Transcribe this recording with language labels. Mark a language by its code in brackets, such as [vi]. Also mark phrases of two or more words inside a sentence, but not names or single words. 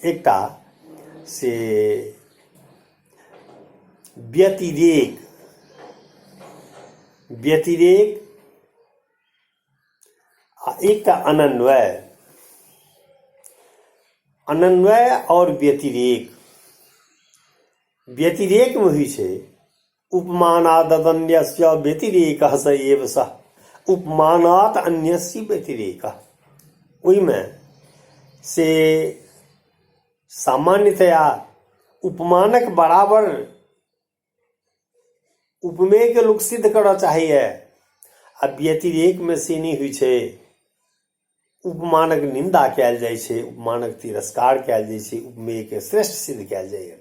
[mai] एकटा से व्यतिरेक, व्यतिरेक आ एकटा अनन्वय। अनन्वय और व्यतिरेक, व्यतिरेकमे होइ छै [sa] उपमानाद अन्यस्य व्यतिरेकः स एव सः, उपमानात अन्यस्य व्यतिरेकः। [mai] ओहिमे से सामान्यतया उपमानक बराबर उपमेयके लोक सिद्ध करऽ चाहैए, आ व्यतिरेकमे से नहि होइ छै। उपमानक निंदा कयल जाइ छै, उपमानक तिरस्कार कयल जाइ छै, उपमेयके श्रेष्ठ सिद्ध कयल जाइए।